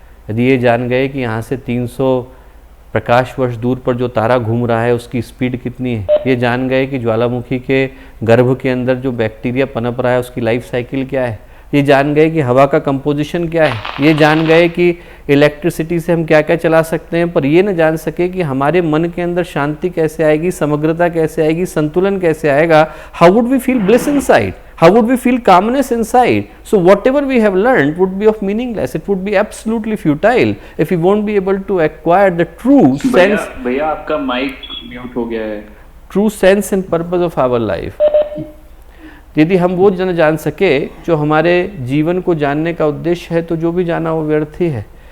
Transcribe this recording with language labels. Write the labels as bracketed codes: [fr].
[hi] यदि ये जान गए कि यहाँ से 300 प्रकाश वर्ष दूर पर जो तारा घूम रहा है उसकी स्पीड कितनी है, ये जान गए कि ज्वालामुखी के गर्भ के अंदर जो बैक्टीरिया पनप रहा है उसकी लाइफ साइकिल क्या है, ये जान गए कि हवा का कंपोजिशन क्या है, ये जान गए कि इलेक्ट्रिसिटी से हम क्या क्या चला सकते हैं, पर ये न जान सके कि हमारे मन के अंदर शांति कैसे आएगी, समग्रता कैसे आएगी, संतुलन कैसे आएगा। [en] How would we feel bliss inside, how would we feel calmness inside? So whatever we have learned would be of meaningless, it would be absolutely futile if we won't be able to acquire the true sense। [hi] भैया आपका mic mute हो गया है। [en] True sense and purpose of our life. [hi] यदि हम वो जान सके जो हमारे जीवन को जानने का उद्देश्य है, तो जो भी जाना वो व्यर्थ ही है।